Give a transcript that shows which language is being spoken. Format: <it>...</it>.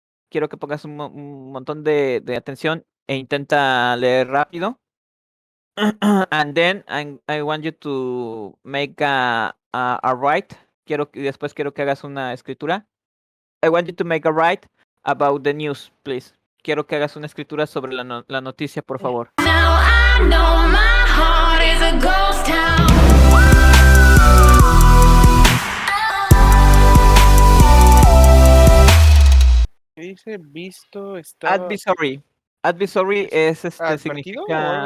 <es>quiero que pongas un montón de atención e intenta leer rápido.</es> <en>And then I want you to make a write.</en> <es>Después quiero que hagas una escritura.</es> <en>I want you to make a write about the news, please.</en> <es>Quiero que hagas una escritura sobre la noticia, por favor.</es> <en>Now I know my heart is a ghost town.</en> <es>¿Qué dice? Visto, estaba...</es> <en>Advisory. Advisory es</en> <es>¿Advertido o algo significa</es>